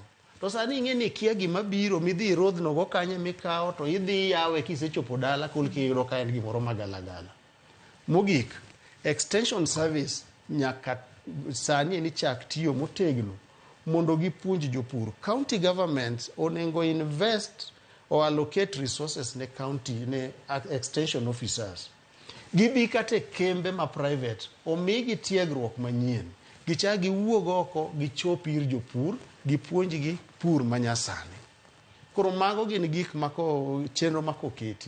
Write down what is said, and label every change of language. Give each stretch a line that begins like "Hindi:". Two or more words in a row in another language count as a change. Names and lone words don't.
Luo (Kenya and Tanzania): To sani ing'e ni kia gima biro midhi rodhno go kanye mikawo to idhi yawe kisechopo dala kulki yudo ka en gimoro magalagala. Mogik,
English: extension service
Luo (Kenya and Tanzania): nyaka sani ni chak tiyo motegno mondo gipuonj jopur.
English: County governments onengo invest or allocate resources ne county ne extension officers.
Luo (Kenya and Tanzania): Gibi kate kembe ma private omigi tiegruok manyien. Gicha giwuog oko gichop ir jopur gipuonj gi pur manyasani. Koro mago gin gik mako chenro mako keti.